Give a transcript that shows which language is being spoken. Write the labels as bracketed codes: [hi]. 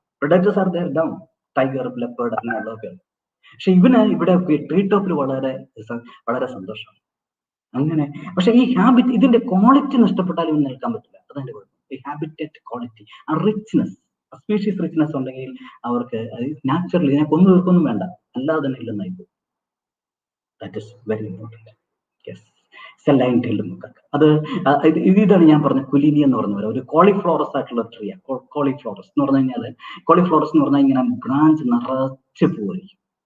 [en] predators are there down, [ml] tiger, leopard അങ്ങനെയുള്ളതൊക്കെ. പക്ഷെ ഇവിടെ ട്രീ ടോപ്പിൽ വളരെ സന്തോഷമാണ്. അങ്ങനെ പക്ഷെ ഈ ഹാബിറ്റ്, ഇതിന്റെ ക്വാളിറ്റി നഷ്ടപ്പെട്ടാൽ ഇവന് നിൽക്കാൻ പറ്റില്ല. അതെന്റെ കുഴപ്പം. ഈ ഹാബിറ്ററ്റ് ക്വാളിറ്റി, ആ റിച്ച്നെസ്, സ്പീഷീസ് റിച്ച്നെസ് ഉണ്ടെങ്കിൽ അവർക്ക് നാച്ചുറലി ഇതിനെ കൊന്നു തീർക്കൊന്നും വേണ്ട, അല്ലാതെ തന്നെ ഇല്ലെന്നായി പോകും. [en] That is very important. Yes, lion-tailed macaque. [ml] അത് ഇതാണ് ഞാൻ പറഞ്ഞ കുലീനി എന്ന് പറഞ്ഞ പോലെ ഒരു കോളിഫ്ലോറസ് ആയിട്ടുള്ള ട്രീയാണ്. കോളിഫ്ലോറസ് എന്ന് പറഞ്ഞു കഴിഞ്ഞാൽ ഇങ്ങനെ ബ്രാഞ്ച് നിറച്ച് പോയിരിക്കും.